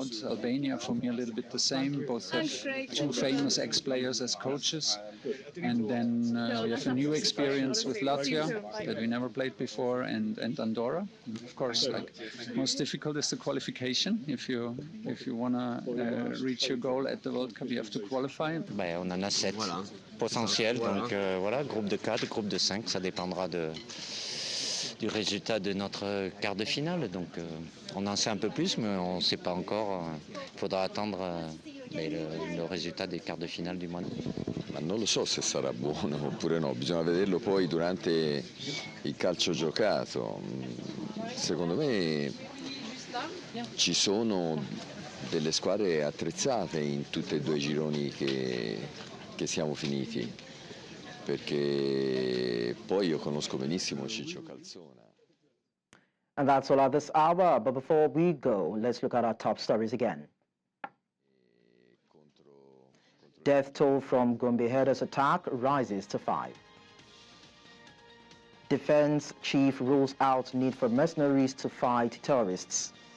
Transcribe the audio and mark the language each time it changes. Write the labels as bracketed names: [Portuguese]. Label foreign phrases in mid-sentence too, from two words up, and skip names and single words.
[English] Albania, for me, a little bit the same. Both have 2 famous ex-players as coaches. And then we have a new experience with Latvia that we never played before, and Andorra. And of course, like most difficult is the qualification. If you want to reach your goal at the World Cup, you have to qualify. [French] On en a 7 potentiels, donc voilà, groupe de 4, groupe de 5, ça dépendra du résultat de notre quart de finale. Donc on en sait un peu plus, mais on ne sait pas encore. Il faudra attendre le résultat des quarts de finale du mois. [Italian] Ma non lo so se sarà buono oppure no, bisogna vederlo poi durante il calcio giocato. Secondo me ci sono delle squadre attrezzate in tutti e 2 i gironi che siamo finiti, perché poi io conosco benissimo Ciccio Calzona. [English] And that's all at this hour, but before we go, let's look at our top stories again. Death toll from Gombe herders attack rises to 5. Defense chief rules out need for mercenaries to fight terrorists.